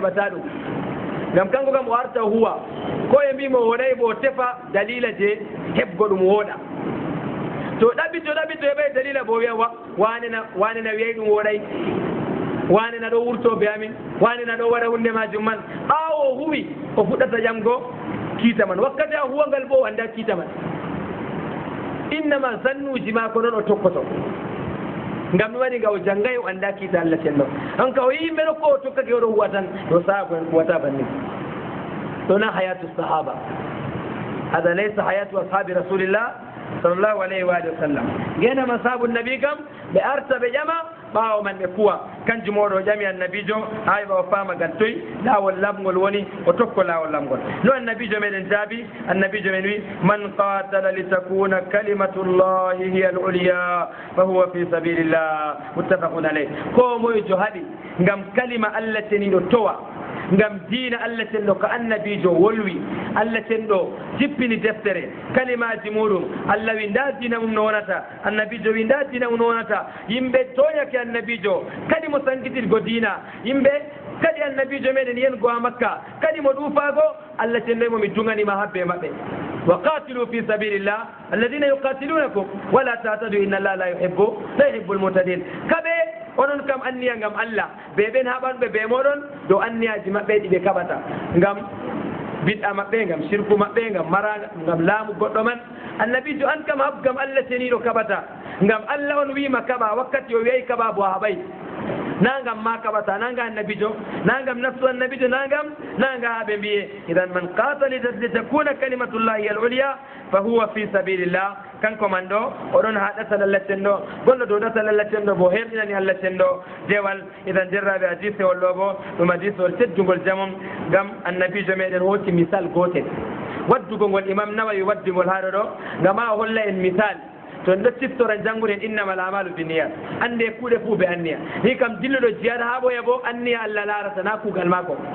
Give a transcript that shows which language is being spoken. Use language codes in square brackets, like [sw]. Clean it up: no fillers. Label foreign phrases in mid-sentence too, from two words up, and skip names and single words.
[ff] heɓata ɗum ngam kanko kam o arta huwa ko e mbimo woɗay bo tefa dalila je heɓgo ɗum wooɗa to ɗaɓɓito heɓay dalila bo wiya wanena wiyay ɗum woɗay wanena ɗo wurto be amin wanena ɗo waɗa hunde majum man ɓaawo huwi o fuɗɗata ƴamgo kiita man wakkati a huwangal bo o anda kiita man innama zannuji maako noon o tokkoto ngam ɗum waɗi nga o janggay o anda kiita Allah cenno on ka o yimɓe ɗo ko o tokkake oɗo huwa tan yo sahaba en huwata banni ɗona [ar] حياة صحابة هذا ليس حياة أصحاب رسول الله صلى الله عليه وسلم [ff] genama sahabu nabi kam ɓe arta ɓe ƴama ɓaawo man ɓe kuwa kanjum oɗo ƴami annabijo ha heɓa o faama gal toyi laawol lamgol woni o tokko laawol lamgol no annabijo meɗen jaabi annabijo men wi [ar] من قاتل لتكون كلمة الله هي العليا فهو في سبيل الله متفق عليه [ff] ko moyejo haɗi ngam kalima Allah teniɗo towa ngam diina Allah cenɗo ko annabijo wolwi Allah cenɗo jippini deftere kalimaji muɗum Allah wi nda diina mum no wonata annabijo wi nda diina mum no wonata yimɓe toñake annabijo kadi mo sankitirgo diina yimɓe kadi annabijo meɗen yen go ha Makka kadi mo ɗuufago Allah cenɗo momi dunganima habbe maɓɓe [ar] وقاتلوا في سبيل الله الذين يقاتلونكم ولا تعتدوا إن الله لا يحب المعتدين [ff] kaɓe onon kam anniya ngam Allah ɓe ɓen haɓanɓe ɓe moɗon dow anniyaji maɓɓe ɗi ɓe kaɓata ngam bid'a maɓɓe ngam shirku maɓɓe ngam mara ngam laamu goɗɗo man annabijo an kam hab ngam Allah teniɗo kaɓata ngam Allah on wima kaɓa wakkati o wiyayi kaɓa bo haɓay na ngam ma kaɓata na nga annabijo na ngam nafsu annabijo na nga haɓe mbiye idan [ar] من قاتل لتكون كلمة الله العليا فهو في سبيل الله [ff] kanko man ɗo oɗon ha ɗatal Allah cenɗo gonɗo dow ɗatal Allah cenɗo bo herɗinani Allah cenɗo dewal idan derraɓe hadisewol ɗo bo ɗum hadisewol teddugol jamum ngam annabijo meɗen hooti misal gotel waddugol ngol imam Nawawi waddugol haɗo ɗo ngam ha o holla en misal to en ɗo ciftora janngude en [ar] إنما الأعمال بالنيات [ff] ande kuuɗe fuu ɓe anniya ni kam dilluɗo jiyata ha ɓoya bo anniya Allah larata na kuugal maako